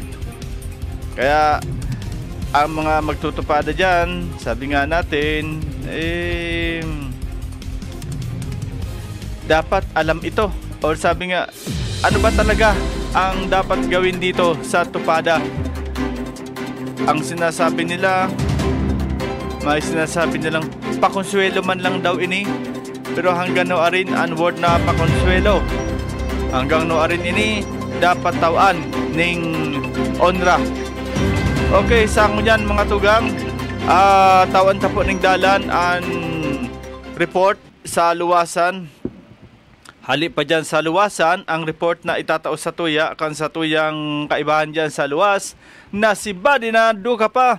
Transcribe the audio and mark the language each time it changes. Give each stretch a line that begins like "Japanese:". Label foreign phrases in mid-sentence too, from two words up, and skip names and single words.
Filipino: Kaya ang mga magtutupada dyan, sabi nga natin, dapat alam ito. O sabi nga, ano ba talaga ang dapat gawin dito sa tupada? Ang sinasabi nila, may sinasabi nilang pakonsuelo man lang daw ini.
Bikol: Pero hanggang noarin ang word na pakonsuelo, hanggang noarin ini dapat tawaan ning onra. Okay, sa mo yan mga tugang, tawan ta po ning dalan ang report sa luwasan. Hali pa dyan sa luwasan ang report na itataos sa tuya, kan sa tuyang kaibahan dyan sa luwas na si Buddy Naduka pa.